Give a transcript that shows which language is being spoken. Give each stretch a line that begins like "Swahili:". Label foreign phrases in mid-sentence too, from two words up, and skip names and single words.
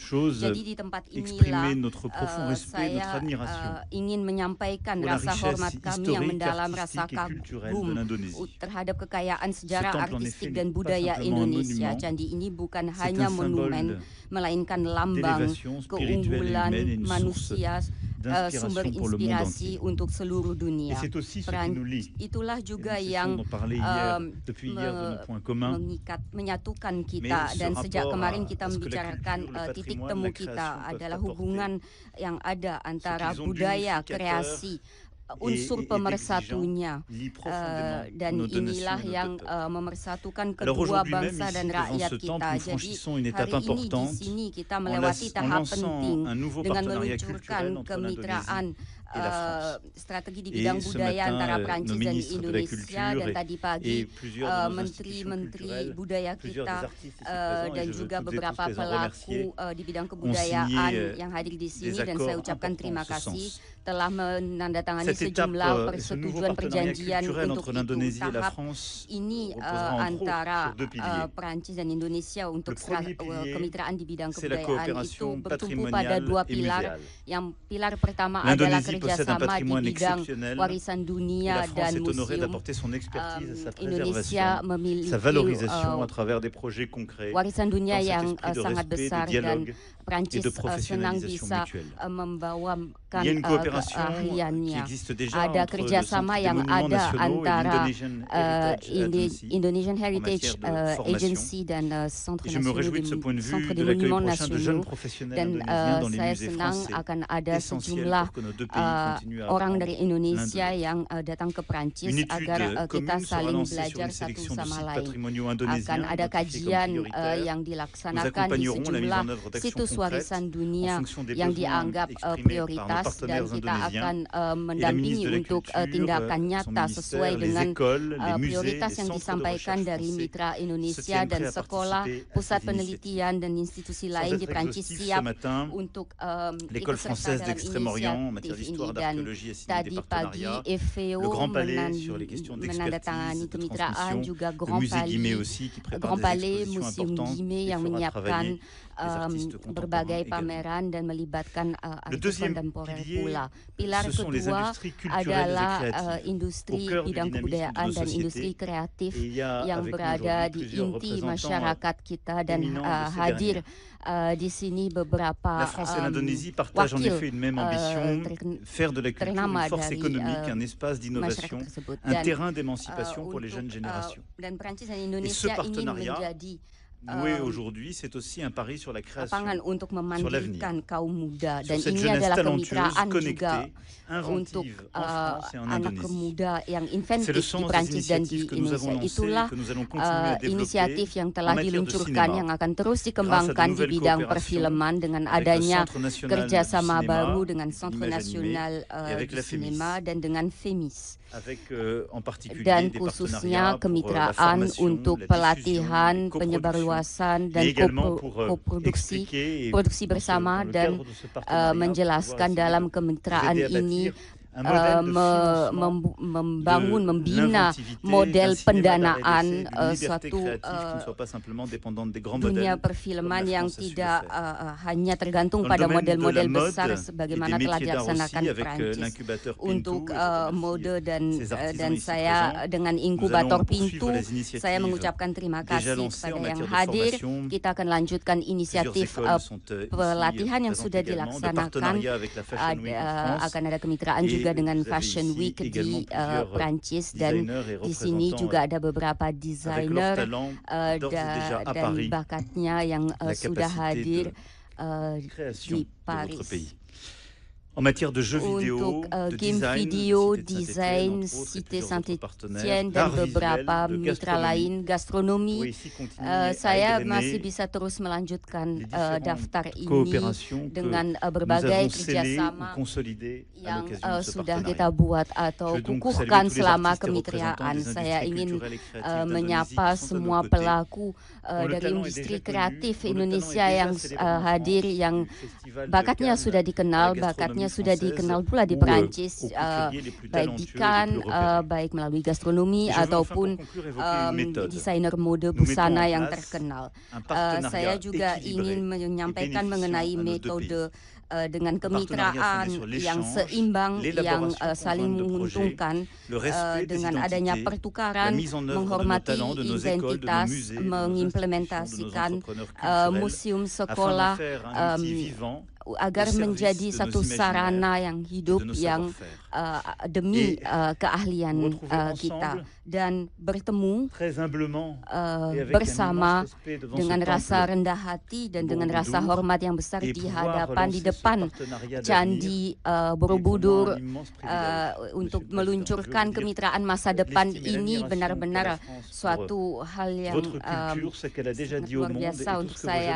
Indonesian: Jadi di tempat inilah saya ingin menyampaikan rasa hormat kami yang mendalam, rasa kagum terhadap kekayaan sejarah artistik dan budaya Indonesia. Candi ini bukan hanya monumen, melainkan lambang keunggulan manusia sumber
French: d'inspiration pour le monde
Indonesian: inspirasi
French: entier.
Indonesian: untuk seluruh
French: Et
Indonesian: dunia.
French: c'est aussi ce qui nous lie.
Indonesian: Itulah
French: Et
Indonesian: juga
French: nous
Indonesian: yang
French: cessons d'en parler depuis hier de nos points communs.
Indonesian: menyatukan kita,
French: Mais ce
Indonesian: dan sejak
French: rapport
Indonesian: kemarin
French: à
Indonesian: kita
French: ce que la
Indonesian: membicarakan
French: culture, le
Indonesian: titik
French: patrimoine,
Indonesian: temu
French: la
Indonesian: kita
French: création peuvent
Indonesian: adalah
French: apporter,
Indonesian: hubungan yang ada antara
French: qu'ils ont
Indonesian: budaya,
French: d'unificateur
Indonesian: kreasi, unsur
French: et
Indonesian: pemersatunya,
French: lie profondément
Indonesian: dan
French: nos deux
Indonesian: inilah
French: nations et nos
Indonesian: yang
French: deux peuples.
Indonesian: memersatukan
French: Alors
Indonesian: kedua
French: aujourd'hui même,
Indonesian: bangsa
French: ici,
Indonesian: dan
French: devant
Indonesian: rakyat
French: ce temple,
Indonesian: kita.
French: nous
Indonesian: Jadi
French: franchissons une étape
Indonesian: hari ini di
French: importante
Indonesian: sini kita
French: en
Indonesian: melewati tahap
French: lançant
Indonesian: penting
French: un nouveau
Indonesian: dengan
French: partenariat
Indonesian: meluncurkan
French: culturel entre
Indonesian: kemitraan
French: et la France.
Indonesian: strategi di
French: Et
Indonesian: bidang
French: ce
Indonesian: budaya
French: matin,
Indonesian: antara
French: nos
Indonesian: Prancis dan
French: ministres de la
Indonesian: Indonesia,
French: Culture
Indonesian: dan tadi pagi
French: et plusieurs de nos institutions
Indonesian: menteri-menteri
French: culturelles,
Indonesian: budaya
French: plusieurs
Indonesian: kita
French: des artistes ici présents, et
Indonesian: dan
French: je veux
Indonesian: juga
French: toutes et
Indonesian: beberapa
French: tous les en remercier,
Indonesian: pelaku di bidang
French: signé,
Indonesian: kebudayaan yang hadir di sini,
French: des
Indonesian: dan saya
French: accords
Indonesian: ucapkan
French: importants
Indonesian: terima
French: en ce
Indonesian: kasih
French: sens.
Indonesian: telah menandatangani
French: Cette étape,
Indonesian: sejumlah
French: ce nouveau
Indonesian: persetujuan
French: partenariat
Indonesian: perjanjian
French: culturel
Indonesian: untuk
French: entre
Indonesian: itu.
French: l'Indonésie et la
Indonesian: Tahap
French: France
Indonesian: ini
French: reposera entre autres
Indonesian: antara
French: sur deux piliers.
Indonesian: Prancis dan Indonesia untuk
French: Le premier pilier,
Indonesian: kemitraan di bidang
French: c'est la
Indonesian: kebudayaan itu
French: coopération
Indonesian: bertumpu pada
French: patrimoniale
Indonesian: dua
French: et
Indonesian: pilar.
French: muséale.
Indonesian: Yang pilar pertama adalah
French: L'Indonésie possède un
Indonesian: kerjasama di
French: patrimoine
Indonesian: bidang
French: exceptionnel
Indonesian: warisan
French: et
Indonesian: dunia
French: la France
Indonesian: dan
French: est honorée
Indonesian: museum.
French: d'apporter son expertise et sa
Indonesian: Indonesia
French: préservation,
Indonesian: memiliki
French: sa valorisation à travers des projets concrets
Indonesian: warisan dunia
French: dans cet
Indonesian: yang
French: esprit de
Indonesian: sangat
French: respect,
Indonesian: besar,
French: de
Indonesian: dan
French: dialogue
Indonesian: Prancis
French: et de
Indonesian: senang
French: professionnalisation
Indonesian: bisa
French: mutuelle.
Indonesian: membawakan
French: Il y a une coopération qui
Indonesian: keahliannya.
French: existe déjà
Indonesian: Ada
French: entre le
Indonesian: kerjasama
French: Centre des
Indonesian: yang
French: Monuments
Indonesian: ada
French: Nationaux et
Indonesian: antara
French: l'Indonesian Heritage Agency
Indonesian: Indonesian
French: en
Indonesian: Heritage
French: matière de formation.
Indonesian: Agency dan Centre
French: Et je me réjouis de ce point de vue
Indonesian: Centre des
French: de l'accueil
Indonesian: Monuments
French: prochain de jeunes
Indonesian: Nasionaux,
French: professionnels
Indonesian: dan
French: indonésiens dans les
Indonesian: saya
French: musées
Indonesian: senang
French: français,
Indonesian: akan ada
French: essentiel
Indonesian: sejumlah
French: pour que nos deux pays continuent à
Indonesian: orang
French: apprendre
Indonesian: dari Indonesia
French: l'un de
Indonesian: yang datang ke Prancis
French: Une étude
Indonesian: agar kita
French: commune sera
Indonesian: saling
French: lancée sur
Indonesian: belajar
French: une
Indonesian: satu
French: sélection de
Indonesian: sama
French: sites
Indonesian: lain.
French: patrimoniaux
Indonesian: Akan
French: indonésiens
Indonesian: ada
French: identifiés comme
Indonesian: kajian
French: prioritaires.
Indonesian: yang
French: Nous
Indonesian: dilaksanakan di
French: accompagnerons la mise
Indonesian: sejumlah
French: en œuvre d'actions
Indonesian: situs
French: concrètes
Indonesian: warisan
French: en
Indonesian: dunia
French: fonction des
Indonesian: yang
French: besoins
Indonesian: dianggap
French: exprimés par nos
Indonesian: prioritas, dan
French: partenaires
Indonesian: kita
French: indonésiens.
Indonesian: akan
French: Et la
Indonesian: mendampingi
French: ministre de la
Indonesian: untuk
French: Culture,
Indonesian: tindakan
French: son
Indonesian: nyata sesuai
French: ministère, les
Indonesian: dengan
French: écoles, les musées,
Indonesian: prioritas
French: les
Indonesian: yang
French: centres de
Indonesian: disampaikan
French: recherche
Indonesian: dari
French: français
Indonesian: mitra
French: se
Indonesian: Indonesia
French: tiennent
Indonesian: dan
French: prêts à
Indonesian: sekolah,
French: participer à
Indonesian: pusat
French: ces
Indonesian: penelitian dan institusi
French: Sans
Indonesian: lain
French: être
Indonesian: di Prancis
French: exhaustif, ce
Indonesian: siap
French: matin,
Indonesian: untuk
French: l'école
Indonesian: ikut serta
French: française
Indonesian: dalam
French: d'Extrême-Orient en matière
Indonesian: inisiatif
French: d'histoire,
Indonesian: ini. Dan
French: d'archéologie a signé des
Indonesian: tadi pagi
French: partenariats. FVO Le Grand Palais sur les questions
Indonesian: menandatangani
French: d'expertise, de
Indonesian: kemitraan,
French: transmission.
Indonesian: juga
French: Le
Indonesian: Grand
French: musée Guimet
Indonesian: Palais,
French: aussi qui prépare
Indonesian: Grand
French: des
Indonesian: Palais,
French: expositions
Indonesian: Museum
French: importantes
Indonesian: Guimet
French: et
Indonesian: yang
French: fera
Indonesian: menyiapkan
French: travailler les artistes contemporains
Indonesian: berbagai
French: également.
Indonesian: pameran dan melibatkan
French: Le
Indonesian: artis
French: deuxième
Indonesian: kontemporer
French: pilier,
Indonesian: pula. Pilar
French: ce sont les
Indonesian: kedua
French: industries culturelles et
Indonesian: adalah
French: créatives,
Indonesian: industri
French: au cœur du
Indonesian: bidang
French: dynamisme de
Indonesian: kebudayaan
French: nos
Indonesian: dan
French: sociétés.
Indonesian: industri kreatif
French: Et il y a
Indonesian: yang
French: avec nous
Indonesian: berada
French: aujourd'hui
Indonesian: di
French: plusieurs
Indonesian: inti
French: représentants
Indonesian: masyarakat kita, dan
French: éminents de ces
Indonesian: hadir
French: dernières.
Indonesian: di sini beberapa
French: La France et l'Indonésie partagent en
Indonesian: wakil
French: effet une même ambition, faire de la culture
Indonesian: ternama
French: une force
Indonesian: dari
French: économique, un espace
Indonesian: masyarakat
French: d'innovation,
Indonesian: tersebut,
French: un
Indonesian: dan
French: terrain d'émancipation pour les jeunes
Indonesian: untuk
French: générations.
Indonesian: dan Prancis dan
French: Et ce
Indonesian: Indonesia ingin
French: partenariat
Indonesian: menjadi
French: noué aujourd'hui, c'est aussi un pari sur la création,
Indonesian: lapangan untuk memandirikan kaum muda, dan
French: sur cette
Indonesian: ini
French: jeunesse
Indonesian: adalah
French: talentueuse,
Indonesian: kemitraan juga
French: connectée,
Indonesian: untuk
French: inventive en France et en
Indonesian: anak
French: Indonésie.
Indonesian: muda yang
French: C'est le
Indonesian: inventif di
French: sens des
Indonesian: Prancis dan di
French: initiatives que nous avons
Indonesian: Indonesia.
French: lancées,
Indonesian: Itulah
French: que nous allons continuer à développer
Indonesian: inisiatif yang
French: en
Indonesian: telah
French: matière de
Indonesian: diluncurkan
French: cinéma,
Indonesian: yang akan terus
French: grâce à de
Indonesian: dikembangkan di
French: nouvelles
Indonesian: bidang
French: coopérations
Indonesian: perfilman dengan
French: avec le
Indonesian: adanya
French: Centre national
Indonesian: kerjasama
French: du cinéma,
Indonesian: baru dengan Centre
French: Image Animé,
Indonesian: Nasional
French: et avec
Indonesian: di
French: la FEMIS.
Indonesian: Sinema dan dengan FEMIS.
French: avec en particulier
Indonesian: Dan
French: des
Indonesian: khususnya
French: partenariats pour la
Indonesian: kemitraan
French: formation,
Indonesian: untuk
French: la diffusion,
Indonesian: pelatihan,
French: les coproductions,
Indonesian: penyebarluasan, dan
French: mais également pour
Indonesian: koproduksi,
French: expliquer et
Indonesian: produksi
French: dans
Indonesian: bersama,
French: le
Indonesian: dan
French: cadre de ce partenariat,
Indonesian: menjelaskan
French: pouvoir
Indonesian: dalam
French: essayer de
Indonesian: kemitraan
French: vous aider à
Indonesian: ini
French: bâtir un modèle de financement
Indonesian: membangun,
French: de
Indonesian: membina
French: l'inventivité,
Indonesian: model
French: d'un cinéma
Indonesian: pendanaan
French: d'art et d'essai, d'une liberté
Indonesian: suatu
French: créative qui ne soit pas simplement dépendante des grands
Indonesian: dunia
French: modèles,
Indonesian: perfilman
French: comme la
Indonesian: yang
French: France a su le
Indonesian: tidak
French: faire.
Indonesian: hanya tergantung
French: Dans le
Indonesian: pada
French: domaine de la
Indonesian: model-model
French: mode
Indonesian: besar
French: et
Indonesian: sebagaimana
French: des
Indonesian: telah
French: métiers d'art
Indonesian: dilaksanakan
French: aussi, avec
Indonesian: Prancis.
French: l'incubateur Pintu,
Indonesian: Untuk
French: et je remercie
Indonesian: mode dan
French: ces artisans
Indonesian: dan
French: ici
Indonesian: saya
French: présents.
Indonesian: dengan
French: Nous
Indonesian: inkubator
French: allons
Indonesian: Pintu,
French: poursuivre les initiatives
Indonesian: saya mengucapkan terima
French: déjà
Indonesian: kasih
French: lancées en
Indonesian: kepada yang
French: matière de
Indonesian: hadir.
French: formation.
Indonesian: Kita akan lanjutkan
French: Plusieurs
Indonesian: inisiatif
French: écoles sont ici
Indonesian: pelatihan yang
French: présentes
Indonesian: sudah
French: également, de
Indonesian: dilaksanakan.
French: partenariat avec la Fashion Week en France.
Indonesian: Akan ada kemitraan
French: Et
Indonesian: juga dengan
French: vous avez
Indonesian: Fashion
French: ici
Indonesian: Week
French: également
Indonesian: di
French: plusieurs
Indonesian: Prancis, dan
French: designers et
Indonesian: di sini
French: représentants
Indonesian: juga ada beberapa
French: avec leur
Indonesian: desainer
French: talent d'ores et déjà à
Indonesian: dan
French: Paris,
Indonesian: bakatnya yang
French: la
Indonesian: sudah
French: capacité
Indonesian: hadir
French: de création
Indonesian: di
French: de votre
Indonesian: Paris.
French: pays. En matière de jeux vidéo,
Indonesian: Untuk
French: de
Indonesian: game
French: design,
Indonesian: video,
French: Cité de
Indonesian: desain,
French: Saint-Étienne, entre autres, et
Indonesian: Cité
French: plusieurs autres
Indonesian: Saint-Étienne,
French: partenaires,
Indonesian: dan
French: d'art
Indonesian: beberapa
French: visuel, de
Indonesian: mitra
French: gastronomie,
Indonesian: lain, gastronomi.
French: pour ici continuer à
Indonesian: Saya
French: égrener
Indonesian: masih bisa terus melanjutkan
French: les différentes
Indonesian: daftar ini
French: coopérations que
Indonesian: dengan
French: nous
Indonesian: berbagai
French: avons scellées ou
Indonesian: kerjasama
French: consolidées à
Indonesian: yang
French: l'occasion de ce
Indonesian: sudah kita
French: partenariat.
Indonesian: buat atau
French: Je veux donc
Indonesian: kukuhkan
French: saluer tous les
Indonesian: selama
French: artistes et
Indonesian: kemitraan.
French: représentants des
Indonesian: Saya
French: industries
Indonesian: ingin
French: culturelles et créatives d'Indonésie
Indonesian: menyapa
French: qui sont à
Indonesian: semua
French: nos côtés.
Indonesian: pelaku
French: Dont le
Indonesian: dari
French: talent est
Indonesian: industri
French: déjà connu,
Indonesian: kreatif
French: dont le talent
Indonesian: Indonesia
French: est déjà
Indonesian: yang
French: célébré en
Indonesian: hadir,
French: France,
Indonesian: yang
French: du Festival de
Indonesian: bakatnya
French: Cannes,
Indonesian: sudah dikenal,
French: la
Indonesian: bakatnya
French: gastronomie
Indonesian: sudah
French: française,
Indonesian: dikenal pula di
French: où,
Indonesian: Perancis,
French: aux couturiers les plus
Indonesian: baik di
French: talentueux et les
Indonesian: Cannes,
French: plus repérés.
Indonesian: baik melalui gastronomi
French: Et je veux enfin
Indonesian: ataupun
French: pour conclure évoquer une méthode.
Indonesian: desainer mode
French: Nous
Indonesian: busana
French: mettons en
Indonesian: yang
French: place
Indonesian: terkenal.
French: un partenariat
Indonesian: Saya juga
French: équilibré
Indonesian: ingin
French: et
Indonesian: menyampaikan
French: bénéficiant
Indonesian: mengenai
French: à nos deux
Indonesian: metode
French: pays.
Indonesian: dengan
French: Un partenariat
Indonesian: kemitraan
French: fondé sur
Indonesian: yang
French: l'échange,
Indonesian: seimbang, yang
French: l'élaboration
Indonesian: saling
French: conjointe de projets,
Indonesian: menguntungkan,
French: le respect des
Indonesian: dengan adanya
French: identités,
Indonesian: pertukaran,
French: la mise en œuvre de nos
Indonesian: menghormati
French: talents, de nos écoles, de nos
Indonesian: identitas,
French: musées, de nos institutions, de nos
Indonesian: mengimplementasikan
French: entrepreneurs culturels,
Indonesian: museum,
French: afin
Indonesian: sekolah,
French: d'en faire un outil vivant
Indonesian: agar menjadi satu sarana yang hidup yang demi keahlian kita, dan bertemu bersama dengan rasa rendah hati dan dengan rasa hormat yang besar di hadapan, di depan Candi Borobudur, untuk meluncurkan kemitraan masa depan ini benar-benar suatu hal yang luar biasa untuk saya.